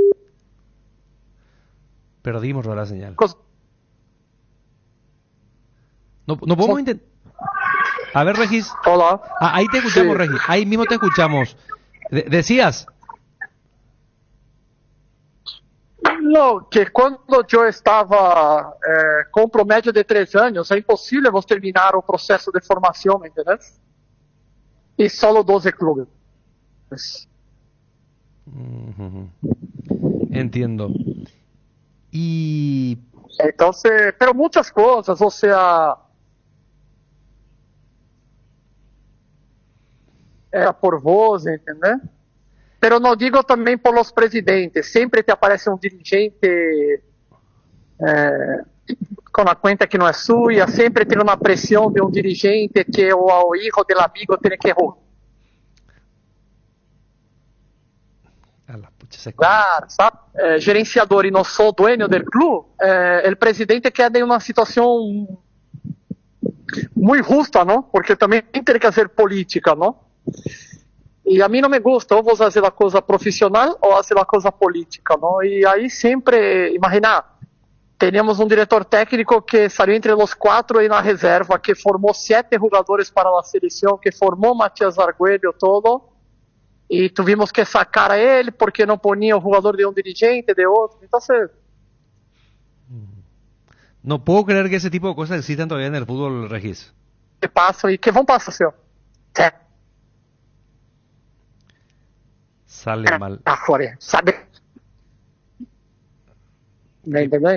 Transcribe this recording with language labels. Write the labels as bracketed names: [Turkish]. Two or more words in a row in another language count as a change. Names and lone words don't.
[Spanish] Perdimos la señal. No podemos intentar... A ver, Regis. Hola. Ahí te escuchamos, sí. Regis. Ahí mismo te escuchamos. Decías. No, que cuando yo estaba con promedio de 3 años, [Portuguese] é impossível vos terminar o processo de formação, [Spanish] ¿me entiendes? [Portuguese] E solo 12 clubes. [Spanish] Entiendo. Y... Entonces, pero muchas cosas, o sea... [Portuguese] por vos, entendeu? Pero não digo também [Spanish] por los presidentes. [Portuguese] Sempre te aparece um dirigente com a conta que não é sua, sempre tem uma pressão de um dirigente que o [Spanish] hijo del amigo [Portuguese] tem que claro, sabe? Gerenciador e não sou [Spanish] dueño del club, [Portuguese] o presidente queda em uma situação muito justa, não? Porque também tem que fazer política, não? E a mim não [Spanish] me gusta, [Portuguese] ou vou fazer a coisa profissional ou fazer a coisa política, não? E aí sempre, imagina, teníamos um diretor técnico que saiu entre os 4 aí na reserva, que formou 7 jogadores para a seleção, que formou Matias Arguello todo, e [Spanish] tuvimos que sacar a [Portuguese] ele porque não ponia o jogador de um dirigente, de outro. Então, [Spanish] no puedo creer que ese tipo de cosas existan todavía en el fútbol, Regis. ¿Qué pasa? ¿Y qué van a pasar, señor? Sale mal. ¿Sabe? ¿Me entiendes?